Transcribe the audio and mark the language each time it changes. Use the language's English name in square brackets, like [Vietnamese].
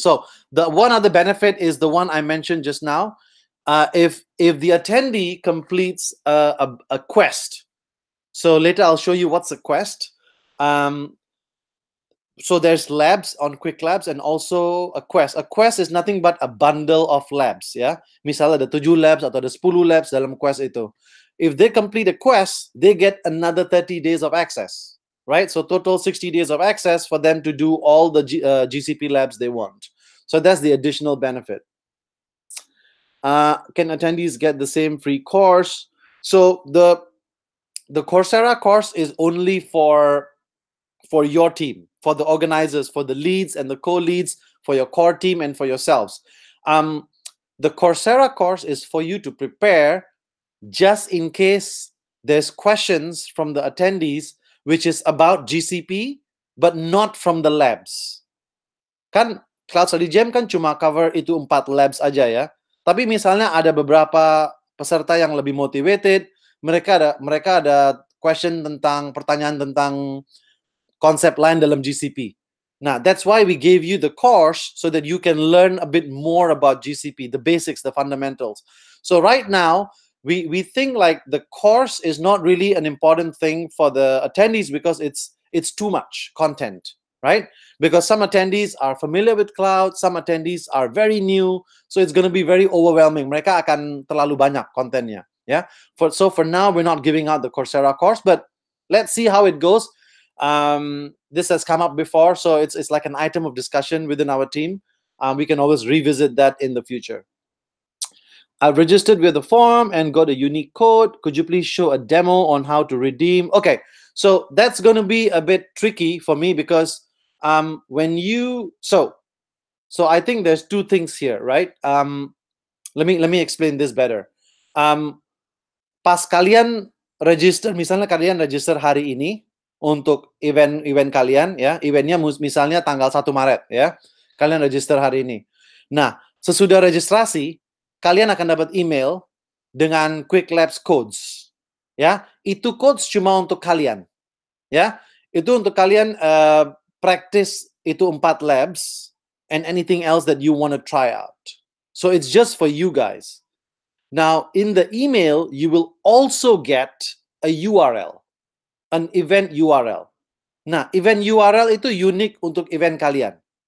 [English] So the one other benefit is the one I mentioned just now. If the attendee completes a quest, so later I'll show you what's a quest. So there's labs on Quick Labs and also a quest. A quest is nothing but a bundle of labs, ya. [Indonesian] Misalnya ada 7 labs atau ada 10 labs dalam quest itu. [English] If they complete a quest, they get another 30 days of access, right? So total 60 days of access for them to do all the GCP labs they want. So that's the additional benefit. Can attendees get the same free course? So the Coursera course is only for your team, for the organizers, for the leads and the co-leads, for your core team and for yourselves. The Coursera course is for you to prepare just in case there's questions from the attendees which is about GCP, but not from the labs. [Indonesian] Kan Cloud Study Jam kan cuma cover itu 4 labs aja ya. Tapi misalnya ada beberapa peserta yang lebih motivated, mereka ada pertanyaan tentang konsep lain dalam GCP. [English] Nah, that's why we gave you the course so that you can learn a bit more about GCP, the basics, the fundamentals. So right now, we think like the course is not really an important thing for the attendees because it's too much content, right? Because some attendees are familiar with cloud, some attendees are very new, so it's going to be very overwhelming. [Indonesian] Mereka akan terlalu banyak kontennya, yeah. [English] So for now, we're not giving out the Coursera course, but let's see how it goes. This has come up before, so it's like an item of discussion within our team. We can always revisit that in the future. I've registered with the form and got a unique code. Could you please show a demo on how to redeem? Okay, so that's going to be a bit tricky for me because when you so I think there's two things here, right? Let me explain this better. [Indonesian] Pas kalian register, misalnya kalian register hari ini untuk event kalian, ya, eventnya misalnya tanggal 1 Maret, ya, kalian register hari ini. Nah, sesudah registrasi, kalian akan dapat email dengan Quick Labs codes, ya. Itu codes cuma untuk kalian, [English] ya. Itu untuk kalian practice itu 4 labs and anything else that you want to try out. So it's just for you guys. Now, in the email, you will also get a URL, an event URL. [Indonesian] Nah, event URL itu unik untuk event kalian.